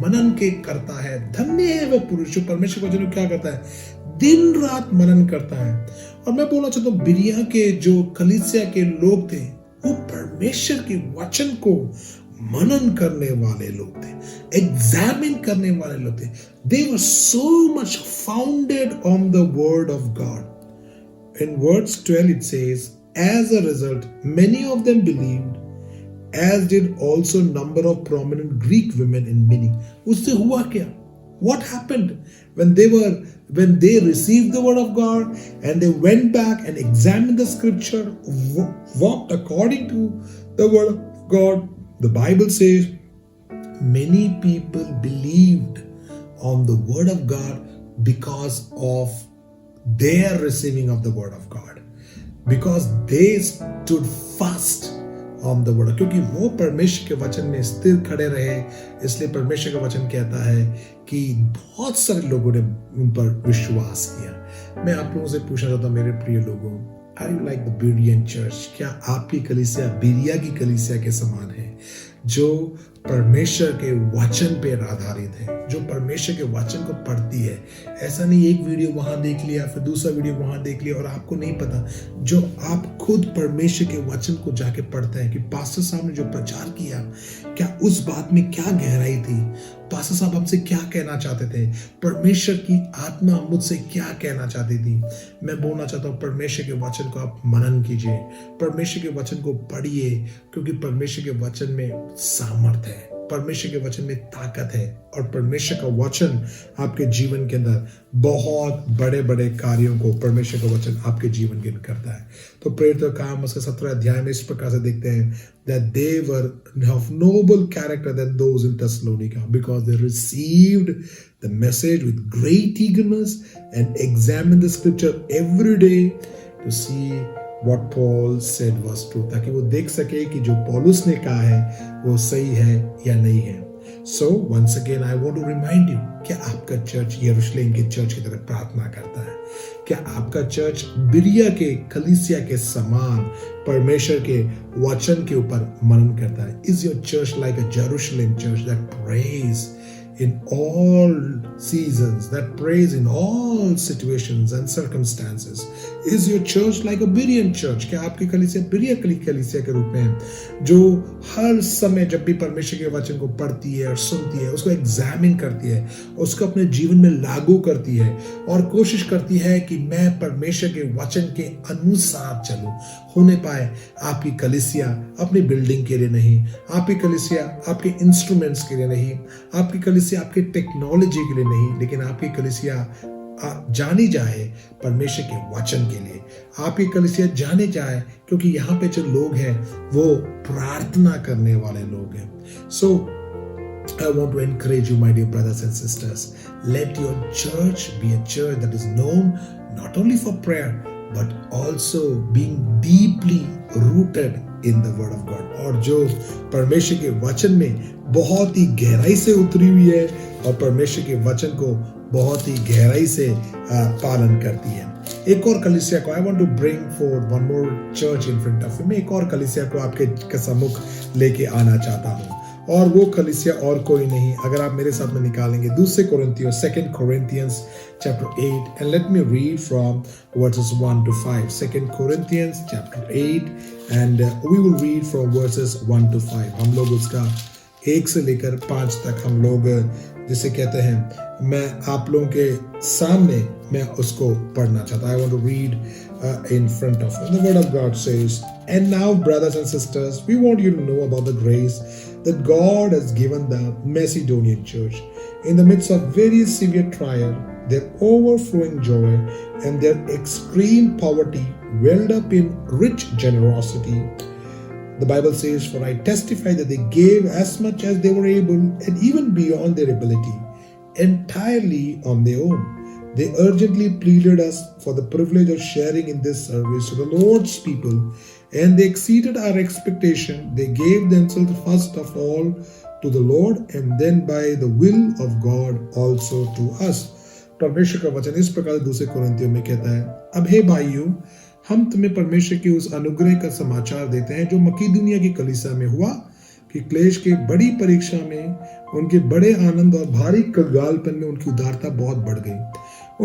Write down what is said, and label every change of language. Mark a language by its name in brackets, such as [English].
[Hindi] मनन के करता है. धन्य है वह पुरुष जो परमेश्वर के वचन को क्या करता है? दिन रात मनन करता है. और मैं बोलना चाहता हूं, बिरिया के जो कलीसिया के लोग थे वो परमेश्वर के वचन को मनन करने वाले लोग थे, एग्जामिन करने वाले लोग थे. [English] They were so much founded on the word of God. In verse 12 it says, as a result, many of them believed, as did also number of prominent Greek women in many. [Hindi] उससे हुआ क्या? [English] What happened when they were when they received the word of God and they went back and examined the scripture, walked according to the word of God, the Bible says many people believed on the word of God because of their receiving of the word of God, because they stood fast on the word. [Hindi] क्योंकि वो परमेश्वर के वचन में स्थिर खड़े रहे, इसलिए परमेश्वर का वचन कहता है कि बहुत सारे लोगों ने उन पर विश्वास किया। मैं आप लोगों से पूछना चाहता हूँ मेरे प्रिय लोगों, [English] Are you like the Berean church? [Hindi] क्या आपकी कलीसिया बीरिया की कलीसिया के समान है, जो परमेश्वर के वचन पे आधारित है, जो परमेश्वर के वचन को पढ़ती है? ऐसा नहीं एक वीडियो वहां देख लिया, फिर दूसरा वीडियो वहां देख लिया और आपको नहीं पता, जो आप खुद परमेश्वर के वचन को जाके पढ़ते हैं कि पास्टर साहब ने जो प्रचार किया, क्या उस बात में क्या गहराई थी, पास्टर साहब हमसे क्या कहना चाहते थे, परमेश्वर की आत्मा मुझसे क्या कहना चाहती थी। मैं बोलना चाहता हूँ परमेश्वर के वचन को आप मनन कीजिए, परमेश्वर के वचन को पढ़िए, क्योंकि परमेश्वर के वचन में सामर्थ्य है, परमेश्वर के वचन में ताकत है और परमेश्वर का वचन आपके जीवन के अंदर बहुत बड़े बड़े कार्यों को परमेश्वर का वचन आपके जीवन के अंदर करता है। तो प्रेरितों का काम उसके 17 अध्याय में इस प्रकार से देखते हैं [English] that they were of noble character than those in Thessalonica because they received the message with great eagerness and examined the scripture every day to see what Paul said was true, [Hindi] ताकि वो देख सके कि जो पौलुस ने कहा है वो सही है या नहीं है। [English] So once again I want to remind you, [Hindi] क्या आपका चर्च यरूशलेम के चर्च की तरह प्रार्थना करता है? क्या आपका चर्च बिरिया के कलीसिया के समान परमेश्वर के वचन के ऊपर मनन करता है? [English] Is your church like a Jerusalem church that prays in all seasons, that prays in all situations and circumstances? Is your church like a Berean church? [Hindi] क्या आपकी कलीसिया बिरिया कलीसिया के रूप में है, जो हर समय जब भी परमेश्वर के वचन को पढ़ती है और सुनती है, उसको एग्जामिन करती है, उसको अपने जीवन में लागू करती है और कोशिश करती है कि मैं परमेश्वर के वचन के अनुसार चलूं? होने पाए आपकी कलीसिया अपनी बिल्डिंग के लिए नहीं, आपकी कलीसिया आपके इंस्ट्रूमेंट्स के लिए नहीं, आपकी कलीसिया आपके टेक्नोलॉजी के लिए नहीं, लेकिन आपकी कलीसिया जानी जाए परमेश्वर के वचन के लिए। आपकी कलीसिया जाने जाए क्योंकि यहाँ पे जो लोग हैं वो प्रार्थना करने वाले लोग हैं। [English] So I want to encourage you, my dear brothers and sisters, let your church be a church that is known not only for prayer but also being deeply rooted in the word of God, [Hindi] और जो परमेश्वर के वचन में बहुत ही गहराई से उतरी हुई है और परमेश्वर के वचन को बहुत ही गहराई से पालन करती है। एक और कलीसिया को [English] I want to bring forward one more church in front of you, [Hindi] मैं एक और कलीसिया को आपके सम्मुख लेके आना चाहता हूँ, और वो कलीसिया और कोई नहीं, अगर आप मेरे साथ में निकालेंगे दूसरे कोरिन्थियों [English] 2 Corinthians chapter 8, and let me read from verses 1 to 5. 2 Corinthians chapter 8, and we will read from verses 1 to 5. [Hindi] हम लोग उसका 1 से लेकर 5 तक हम लोग जिसे कहते हैं, मैं आप लोगों के सामने मैं उसको पढ़ना चाहता हूँ। [English] I want to read in front of you. The word of God says, and now brothers and sisters, we want you to know about the grace that God has given the Macedonian church. In the midst of very severe trial, their overflowing joy and their extreme poverty welled up in rich generosity. The Bible says, for I testify that they gave as much as they were able and even beyond their ability, entirely on their own. They urgently pleaded us for the privilege of sharing in this service to the Lord's people, and they exceeded our expectation. They gave themselves first of all to the Lord and then by the will of God also to us. [Hindi] परमेश्वर का वचन इस प्रकार दूसरे कोरिन्थियों में कहता है, अब हे भाइयों, हम तुम्हें परमेश्वर के उस अनुग्रह का समाचार देते हैं जो मकीदुनिया की कलीसिया में हुआ, कि क्लेश के बड़ी परीक्षा में उनके बड़े आनंद और भारी कंगालपन में उनकी उदारता बहुत बढ़ गई।